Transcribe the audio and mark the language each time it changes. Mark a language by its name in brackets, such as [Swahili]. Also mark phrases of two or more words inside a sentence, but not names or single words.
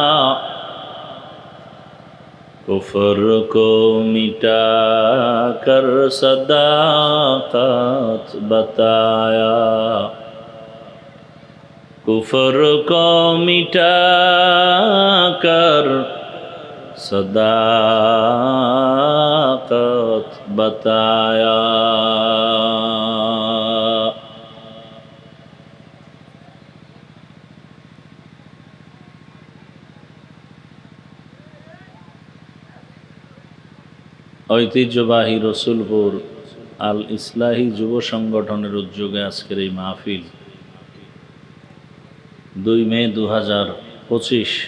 [Urdu] کفر کو مٹا کر صداقت بتایا، کفر کو مٹا کر صداقت بتایا۔ [Bangla] ঐতিহ্যবাহী রসুলপুর আল ইসলাহি যুব সংগঠনের উদ্যোগে আজকের এই মাহফিল 2 মে 2025।